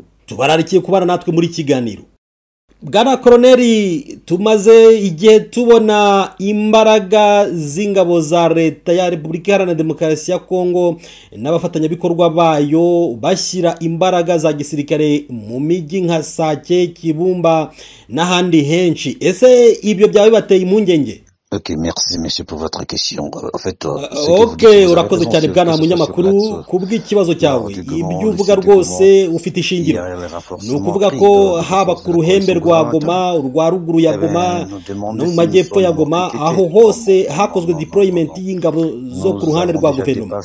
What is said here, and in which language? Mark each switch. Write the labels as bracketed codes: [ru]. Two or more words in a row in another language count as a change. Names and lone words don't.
[rw] Tubararikiye kubana natwe muri kiganiro. Bwana Koloneli, tumaze igihe tubona imbaraga z'ingabo za leta ya Repubulika Iharanira Demokarasi ya Kongo n'abafatanyabikorwa bayo bashyira imbaraga za gisirikare mu mijyi nka Sake, Kibumba n'ahandi henshi. Ese ibyo byawe bateye impungenge? [fr] Ok, merci monsieur pour votre question. En fait, [rw] urakoze cyane bwana munyamakuru kubw'ikibazo cyawe. Ibyo uvuga rwose ufite ishingiro. Ni ukuvuga ko haba ku ruhembe rwa Goma, urwa ruguru ya Goma no mu majyepfo ya Goma, aho hose hakozwe deployment y'ingabo zo ku ruhande rwa guverinoma.